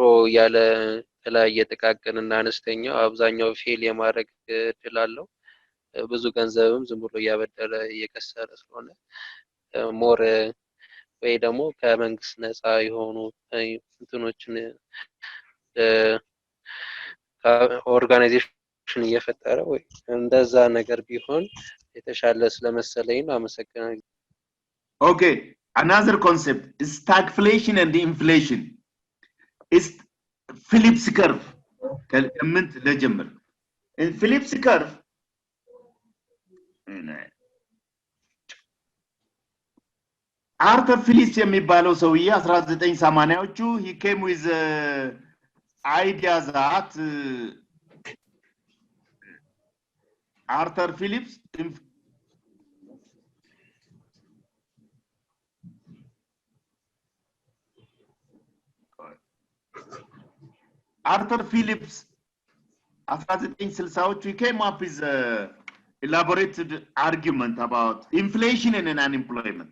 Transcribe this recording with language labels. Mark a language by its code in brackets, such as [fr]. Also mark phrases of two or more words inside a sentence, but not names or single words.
[am] ያለ የተለያየ ጥቃቅንና አነስተኛ አብዛኛው ፌል የማድረግ እድል አለው። ብዙ ገንዘብም ዝም ብሎ እያበደረ እየከሰረ ስለሆነ ሞር ወይ ደግሞ ከመንግስት ነፃ የሆኑ እንትኖችን ኦርጋናይዜሽን እየፈጠረ ወይ እንደዛ ነገር ቢሆን የተሻለ ስለመሰለኝ ነው። አመሰግናለሁ። [en] Okay, another concept is stagflation and inflation. Is Phillips curve. [am] ከምን ለጀምር [en] in Phillips curve [am] አርተር ፊሊፕስ የሚባለው ሰውዬ 1980ዎቹ [en] he came with idea that Arthur Phillips after 1960ዎቹ he came up with elaborated argument about inflation and unemployment.